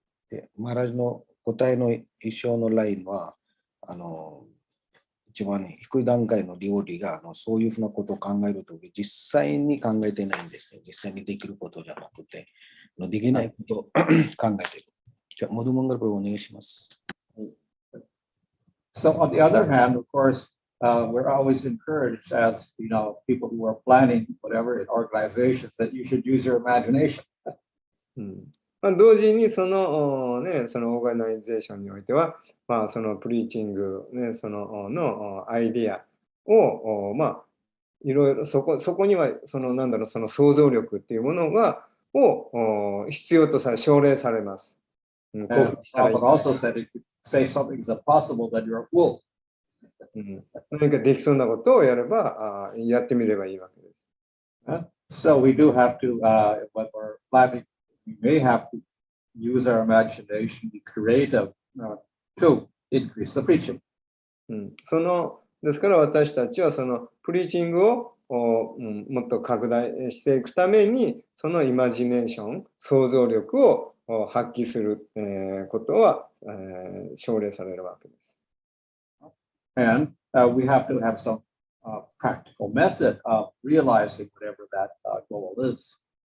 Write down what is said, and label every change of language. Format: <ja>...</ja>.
<ja>で、マラジの答えの一生のラインは、一番低い段階の料理がそういうふうなことを考えるとき、実際に考えてないんですね。実際にできることじゃなくて、できないことを考えている。じゃあ、モドモンガルプロお願いします。</ja> <en>So on the other hand, of course, we're always encouraged as, people who are planning whatever in organizations that you should use your imagination.</en> <ja>同時にそのオーガナイゼーションにおいては、そのプリーチング、のアイディアを、いろいろそこにはその想像力っていうものを必要と奨励されます。</ja> <en>And Prabhupada also said if you say something is impossible, then you're a fool.</en> <ja>何かできそうなことをやれば、やってみればいいわけです。</ja> <en>So we do have to, when we're planning, we may have to use our imagination, be creative to increase the preaching.</en> <ja>ですから私たちはそのプリーチングをもっと拡大していくために、そのイマジネーション、想像力を発揮することは奨励されるわけです。</ja> <en>And we have to have some practical method of realizing whatever that goal is.</en>